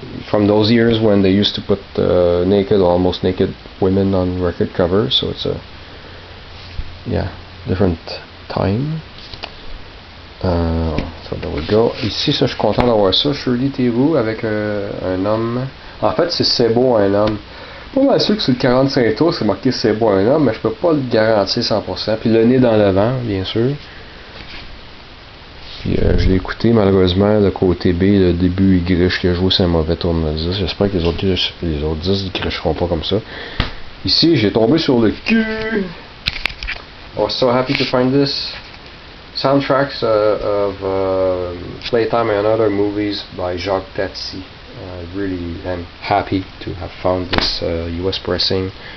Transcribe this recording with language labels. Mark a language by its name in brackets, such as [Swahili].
[English] From those years when they used to put naked, almost naked women on record covers, so it's a different time. So there we go. [French] Ici, ça, je suis content d'avoir ça. Shirley Theroux avec un homme. En fait, c'est beau un homme. Pas mal sûr que sur le 45 tours, c'est marqué c'est beau un homme, mais je peux pas le garantir 100%. Puis le nez dans le vent, bien sûr. Puis je l'ai écouté, malheureusement, le côté B, le début, il griche, qu'il a joué, c'est un mauvais tournevis. J'espère que les autres disques ne gricheront pas comme ça. Ici, j'ai tombé sur le cul. [English] I was so happy to find this. Soundtracks of Playtime and other movies by Jacques Tati. I really am happy to have found this US pressing.